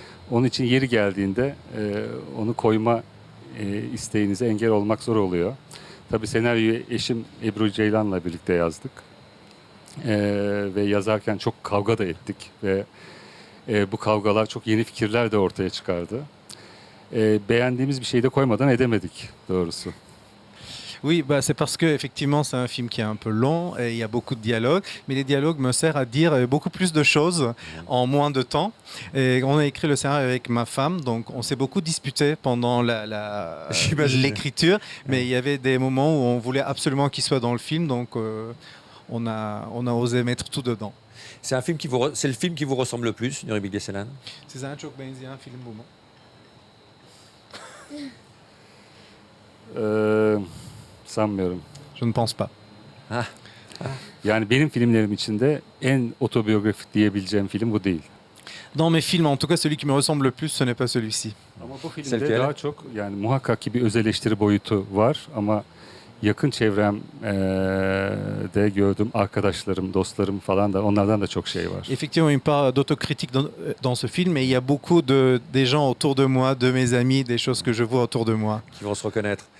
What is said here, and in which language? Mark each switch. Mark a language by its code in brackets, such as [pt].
[tr] Onun için yeri geldiğinde onu koyma isteğinize engel olmak zor oluyor. Tabii senaryoyu eşim Ebru Ceylan'la birlikte yazdık. Ve yazarken çok kavga da ettik ve bu kavgalar çok yeni fikirler de ortaya çıkardı. Beğendiğimiz bir şeyi de koymadan edemedik doğrusu. [fr] Oui, bah c'est parce que effectivement c'est un film qui est un peu long et il y a beaucoup de dialogues, mais les dialogues me servent à dire beaucoup plus de choses en moins de temps. Et on a écrit le scénario avec ma femme, donc on s'est beaucoup disputé pendant l'écriture, mais il y avait des moments où on voulait absolument qu'il soit dans le film, donc on a osé mettre tout dedans. C'est le film qui vous ressemble le plus, Nuri Bilge Ceylan? [tr] Size en çok benzeyen film bu mu? Sanmıyorum. [fr] Je ne pense pas. [tr] Yani benim filmlerim içinde en otobiyografik diyebileceğim film bu değil. [fr] Dans mes films, en tout cas celui qui me ressemble le plus, ce n'est pas celui-ci. [tr] Ama bu filmde daha çok yani muhakkak ki bir öz eleştiri boyutu var ama yakın çevremde gördüğüm arkadaşlarım, dostlarım falan da onlardan da çok şey var. [fr] Effectivement, une part d'autocritique dans ce film, et il y a beaucoup des gens autour de moi, de mes amis, des choses que je vois autour de moi. Qui vont se reconnaître.